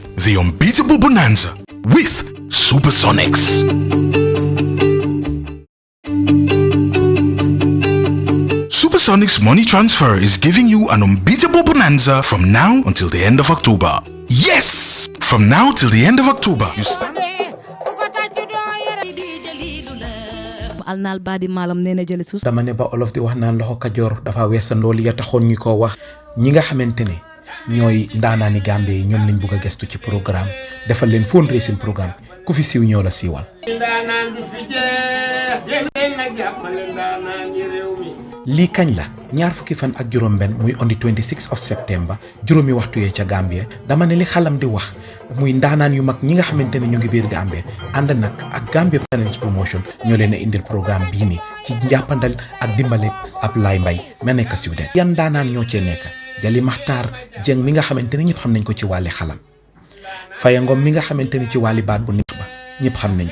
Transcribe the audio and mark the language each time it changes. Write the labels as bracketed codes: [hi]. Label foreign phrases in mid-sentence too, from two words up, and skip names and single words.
[en] The unbeatable bonanza with Supersonics. Supersonics Money Transfer is giving you an unbeatable bonanza from now until the end of October. Yes! From now till the end of October, you stand... alnal badi malam neena jël sus [wo] dama ne ba olof di wax naan loxo kajoor dafa weesandoo li ya taxoon ñu ko wax ñi nga xamantene ñooy ndaanaani Gambie yi ñoom lañ bëgg a gestu ci programme defal leen [en] fundraising programme [wo] ku fi siiw ñoo la siiwal ndaanaan du fi jeex yéen nag jàppale ndaanaan yi réew mi lii kañ la ñaar fukki fan ak juróom benn muy [en] on the 26 of September [wo] juróomi waxtu yee ca Gambie dama ne li xalam di wax muy ndaanaan yu mag ñi nga xamante ne ñu ngi biir Gambie ànd nag ak Gambia Talents Promotion ñoo leen a indil programme bii ni ci njàppandal ak dimbale ab Laay Mbay ma nekk siw den yan ndaanaan ñoo cee nekk Jali Maxtaar Jeng mi nga xamante ne ñëpp xam nañ ko ci wàlli xalam Faya Ngom mi nga xamante ne ci wàlli baat bu neex ba ñëpp xam nañ